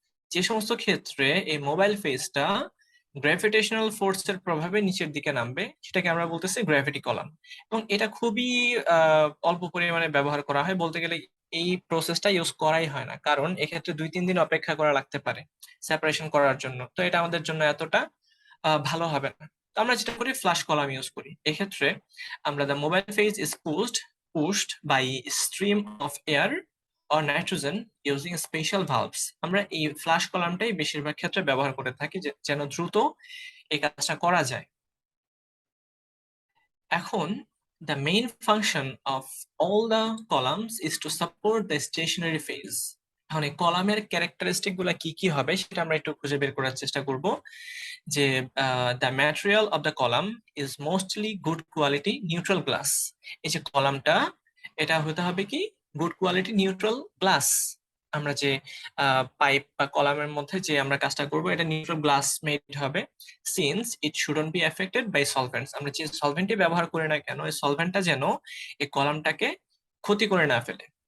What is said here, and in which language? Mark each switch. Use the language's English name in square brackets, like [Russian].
[Bangla] যে সমস্ত ক্ষেত্রে এই মোবাইল ফেজটা গ্র্যাভিটেশনাল ফোর্সের প্রভাবে নিচের দিকে নামবে সেটাকে আমরা বলতেছি গ্র্যাভিটি কলাম, এবং এটা খুবই অল্প পরিমাণে ব্যবহার করা হয়। বলতে গেলে এই প্রসেসটা ইউজ করাই হয় না, কারণ এক্ষেত্রে 2-3 দিন অপেক্ষা করা লাগতে পারে সেপারেশন করার জন্য। তো এটা আমাদের জন্য এতটা ভালো হবে না। তো আমরা যেটা করি ফ্লাশ কলাম ইউজ করি। এক্ষেত্রে আমরা [English] The mobile phase is pushed by stream of air or nitrogen using special valves. [Bangla] আমরা এই ফ্লাশ কলামটাই বেশিরভাগ ক্ষেত্রে ব্যবহার করে থাকি যেন দ্রুত এই কাজটা করা যায়। এখন [English] the main function of all the columns is to support the stationary phase. [Bangla] এখন এই কলামের ক্যারেক্টারিস্টিক গুলা কি কি হবে সেটা আমরা একটু খুঁজে বের করার চেষ্টা করব। যে [English] the material of the column is mostly good quality neutral glass. [Bangla] এই যে কলামটা, এটা হতে হবে কি গুড কোয়ালিটি নিউট্রাল গ্লাস। আমরা যে পাইপ বা কলামের মধ্যে যে আমরা কাজটা করব এটা নিউট্রাল গ্লাস মেড হবে। [English] since it shouldn't be affected by solvents, [Bangla] আমরা যে সলভেন্টই ব্যবহার করি না কেন এই সলভেন্টটা যেন এই কলামটাকে ক্ষতি করে না ফেলে।